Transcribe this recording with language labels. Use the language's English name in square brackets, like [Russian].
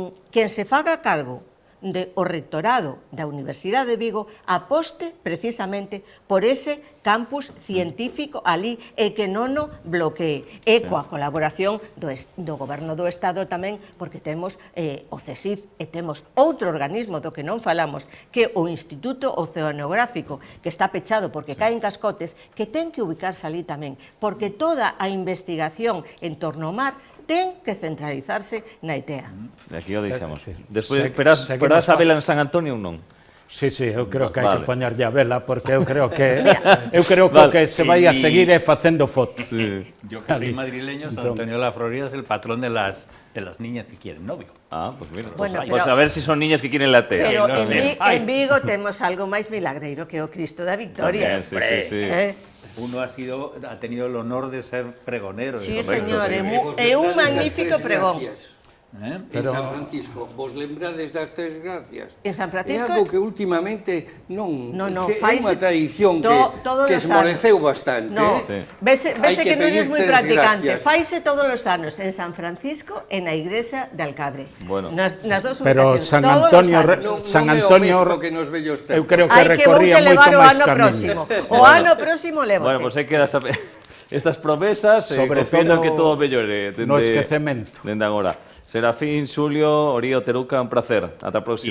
[Galician] quen se faga cargo o rectorado da Universidade de Vigo aposte precisamente por ese campus científico ali e que non o bloquee, e coa colaboración do Goberno do Estado tamén, porque temos o CSIF e temos outro organismo do que non falamos, que é o Instituto Oceanográfico, que está pechado porque caen cascotes, que ten que ubicarse ali tamén, porque toda a investigación en torno ao mar ten que centralizarse na ETEA. Aquí o deixamos. Despois, esperas a vela en San Antonio ou non? Sí, eu creo que hai que poñerlle a vela, porque eu creo que o que se vai a seguir é facendo fotos. [Spanish] Yo que soy madrileño, San Antonio de la Florida es el patrón de las niñas que quieren novio. Ah, pues mira. Bueno, pues a ver si son niñas que quieren la ETEA. [Galician] Pero en Vigo temos algo máis milagreiro que o Cristo da Victoria. Sí. [Spanish] Uno ha tenido el honor de ser pregonero. [Galician] Sí, señor, é un magnífico pregón. En San Francisco, vos lembrades das Tres Gracias? En San Francisco é algo que últimamente non é unha tradición que esmoreceu bastante. Vese que non é moi practicante. Faise todos os anos en San Francisco e na Igrexa de Alcabre. Nas dos ubicacións. Pero San Antonio, eu creo que recorría moito máis camiño. O ano próximo levo. Bueno, pues hai que dar estas promesas, sobre confiando todo que todo mellore no esquecemento. Dende agora. Serafín, Xulio, Orío, Teruca, un placer. Ata a próxima.